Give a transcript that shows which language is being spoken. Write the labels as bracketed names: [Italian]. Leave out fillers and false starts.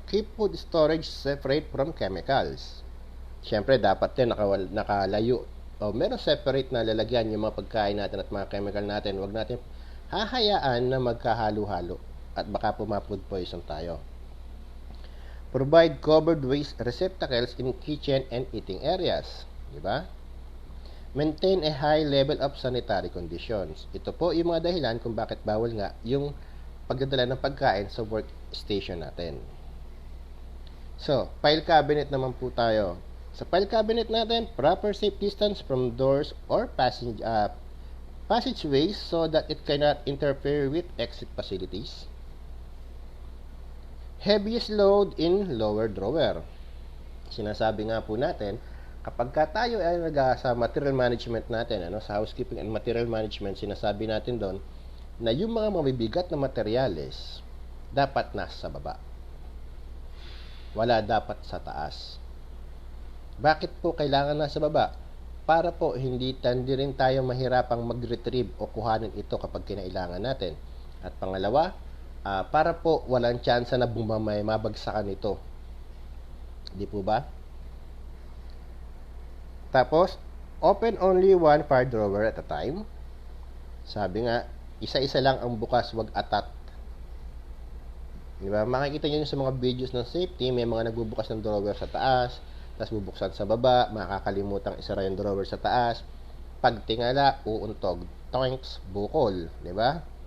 [English] Keep food storage separate from chemicals. [Filipino] Siyempre, dapat din nakalayo. O, meron separate na lalagyan yung mga pagkain natin at mga chemical natin. Huwag natin hahayaan na magkahalo-halo at baka po ma-food poison tayo. [English] Provide covered waste receptacles in kitchen and eating areas. [Filipino] Diba? [English] Maintain a high level of sanitary conditions. [Filipino] Ito po yung mga dahilan kung bakit bawal nga yung pagdadala ng pagkain sa workstation natin. So, file cabinet naman po tayo. Sa file cabinet natin, [English] proper safe distance from doors or passageways so that it cannot interfere with exit facilities. Heaviest load in lower drawer. [Filipino] Sinasabi nga po natin, kapag tayo ay sa material management natin, sa housekeeping and material management, sinasabi natin doon na yung mga mabibigat na materyales dapat nasa baba. Wala dapat sa taas. Bakit po kailangan nasa baba? Para po hindi rin tayo mahirapang mag-retrieve o kuhanin ito kapag kinailangan natin. At pangalawa, para po walang tsansa na mabagsakan ito. Di po ba? Tapos, [English] open only one file drawer at a time. [Filipino] Sabi nga, isa-isa lang ang bukas, wag atat. Diba? Makikita nyo sa mga videos ng safety, may mga nagbubukas ng drawer sa taas, tapos bubuksan sa baba, makakalimutang isara yung drawer sa taas. Pag tingala, uuntog. Toinks, bukol. Diba?